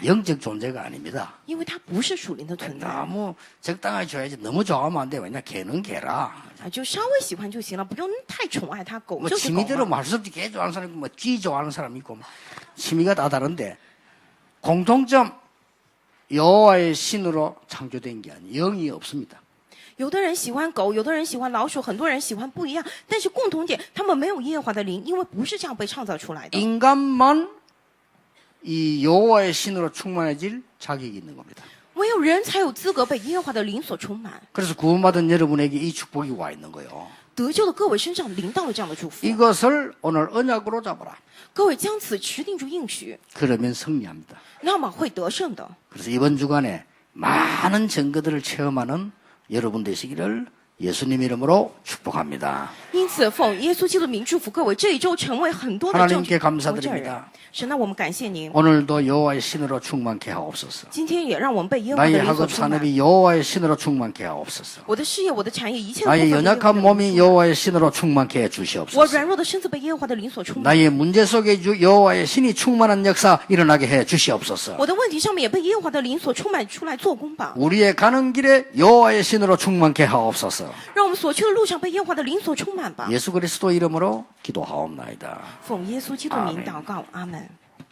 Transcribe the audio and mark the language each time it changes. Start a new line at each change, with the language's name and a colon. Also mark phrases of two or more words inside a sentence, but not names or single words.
Korean: 영적 존재가 아닙니다.
Chinese: 因为它不是属灵的存在
Korean: 너무 적당하게 줘야지. 너무 좋아하면 안 돼. 왜냐? 개는 개라.
Chinese: 啊，就稍微喜欢就行了，不用太宠爱它。狗
Korean: 뭐
Chinese: 就是狗
Korean: 취미대로
Chinese: 嘛。
Korean: 말 수 없이 개 좋아하는 사람 있고 뭐 쥐 좋아하는 사람 있고 뭐 취미가 다 다른데 공통점 여호와의 신으로 창조된 게 아니에요. 영이 없습니다.
Chinese: 有的人喜欢狗，有的人喜欢老鼠，很多人喜欢不一样，但是共同点，他们没有耶和华的灵，因为不是这样被创造出来的。
Korean: 인간만 이 여호와의 신으로 충만해질 자격이 있는 겁니다.
Chinese: 唯有人才有资格被耶和华的灵所充满。
Korean: 그래서 구원받은 여러분에게 이 축복이 와 있는 거예요.
Chinese: 得救的各位身上临到了这样的祝福，
Korean: 이것을 오늘 언약으로 잡아라.
Chinese: 各位将此持定住应许，
Korean: 그러면 승리합니다.
Chinese: 那么会得胜的。
Korean: 그래서 이번 주간에 많은 증거들을 체험하는 여러분 되시기를 예수님 이름으로 축복합니다.
Chinese: 因此，奉耶稣基督的名祝福各位，这一周成为很多的证据
Korean: 하나님께
Chinese: 见人。
Korean: 감사드립니다.
Chinese: 神啊，我们感谢您，
Korean: 오늘도 여호와의 신으로 충만케 하옵소서.
Chinese: 今天也让我们被耶和华的
Korean: 나의
Chinese: 灵所
Korean: 학업
Chinese: 充满。
Korean: 산업이 여호와의 신으로 충만케 하옵소서.
Chinese: 我的事业、我的产业，一切都
Korean: 나의
Chinese: 被耶和华的
Korean: 연약한
Chinese: 灵
Korean: 몸이 여호와의 신으로 충만케 해
Chinese: 我
Korean: 주시옵소서.
Chinese: 软弱的身子被耶和华的灵所充满。
Korean: 나의 문제 속에 여호와의 신이 충만한 역사 일어나게 해 주시옵소서.
Chinese: 我的问题上面也被耶和华的灵所充满出来做工吧。
Korean: 우리의 가는 길에 여호와의 신으로 충만케 하옵소서.
Chinese: 让我们所去的路上被耶和华的灵所充满吧。
Korean: 예수 그리스도 이름으로 기도하옵나이다.
Chinese: 奉耶稣基督的名
Korean: 아멘
Chinese: 祷告，阿门。